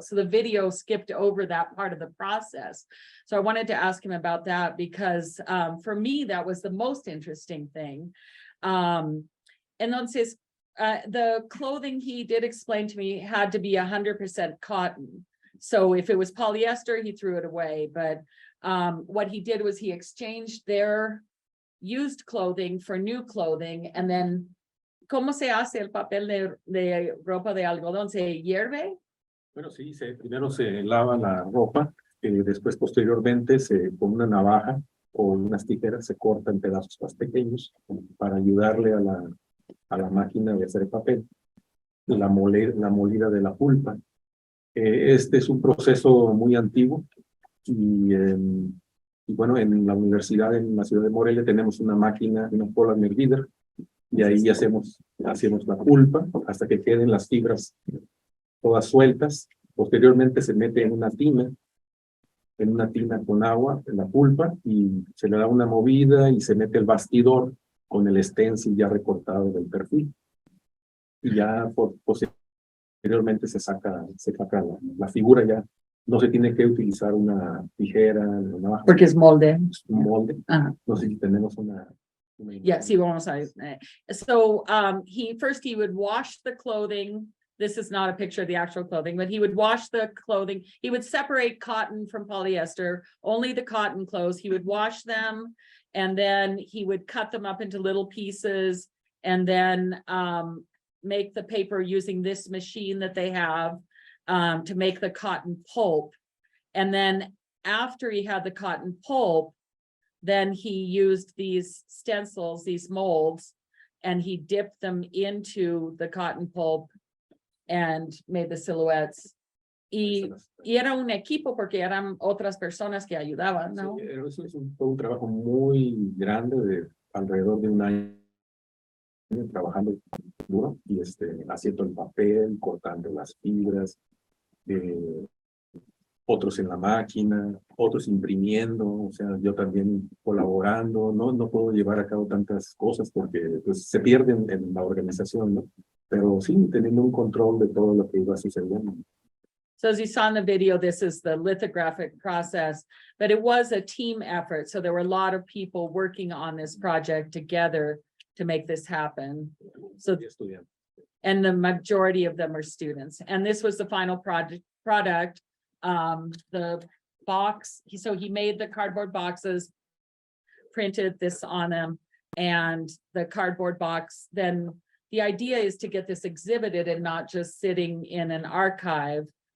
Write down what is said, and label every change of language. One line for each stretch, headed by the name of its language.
English: So the video skipped over that part of the process. So I wanted to ask him about that because for me, that was the most interesting thing.
Spanish: Entonces,
English: the clothing he did explain to me had to be 100% cotton. So if it was polyester, he threw it away. But what he did was he exchanged their used clothing for new clothing, and then,
Spanish: ¿cómo se hace el papel de ropa de algodón? ¿Se hierve? Bueno, sí, primero se lava la ropa, después posteriormente con una navaja o unas tijeras se corta en pedazos más pequeños para ayudarle a la máquina de hacer papel, la molida de la pulpa. Este es un proceso muy antiguo y bueno, en la universidad, en la ciudad de Morelia, tenemos una máquina, una polymer reader, y ahí hacemos la pulpa hasta que queden las fibras todas sueltas. Posteriormente se mete en una tina con agua, en la pulpa, y se le da una movida y se mete el bastidor con el stencil ya recortado del perfil. Y ya posteriormente se saca la figura, ya no se tiene que utilizar una tijera, una navaja. Porque es molde. Un molde. No sé si tenemos una
English: Yeah,
Spanish: sí, vamos a
English: so he would wash the clothing. This is not a picture of the actual clothing, but he would wash the clothing. He would separate cotton from polyester, only the cotton clothes. He would wash them, and then he would cut them up into little pieces, and then make the paper using this machine that they have to make the cotton pulp. And then after he had the cotton pulp, then he used these stencils, these molds, and he dipped them into the cotton pulp and made the silhouettes.
Spanish: Y era un equipo porque eran otras personas que ayudaban, ¿no? Sí, eso fue un trabajo muy grande de alrededor de un año trabajando duro y haciendo el papel, cortando las fibras, otros en la máquina, otros imprimiendo, o sea, yo también colaborando. No puedo llevar a cabo tantas cosas porque pues, se pierden en la organización, ¿no? Pero sí, teniendo un control de todo lo que iba sucediendo.
English: So as you saw in the video, this is the lithographic process, but it was a team effort. So there were a lot of people working on this project together to make this happen. So, and the majority of them are students. And this was the final product. The box, so he made the cardboard boxes, printed this on them, and the cardboard box, then the idea is to get this exhibited and not just sitting in an archive.